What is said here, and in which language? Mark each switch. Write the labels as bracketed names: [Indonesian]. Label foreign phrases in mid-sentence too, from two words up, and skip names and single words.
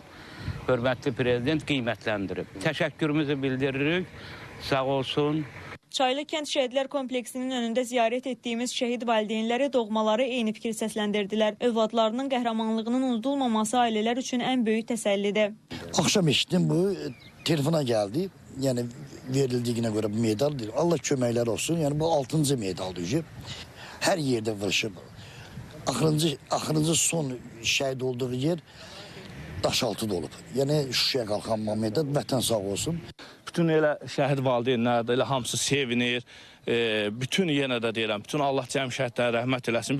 [Azerbaijani] Hörmətli prezident qiymətləndirib. Təşəkkürümüzü bildiririk. Sağ olsun. Çaylı kənd şəhidlər kompleksinin önündə ziyarət etdiyimiz şəhid valideynləri, doğmaları eyni fikir səsləndirdilər. Övladlarının qəhrəmanlığının unudulmaması ailələr üçün ən böyük təsəllidir. [Turkish] Akşam eşittim, bu telefona geldi. Yani verildiğine göre bu medal değil. [Azerbaijani] Allah köməklər olsun. Yani bu 6. medaldır. Her yerde vuruşub. Axırıncı son şəhid olduğu yer Daşaltıda olub. Yani Şuşaya qalxan Mehmet vətən sağ olsun. Bütün elə şəhid valideynlər də elə hamısı sevinir. Bütün yenə də deyirəm, bütün Allah cəm şəhidlərə rəhmət eləsin.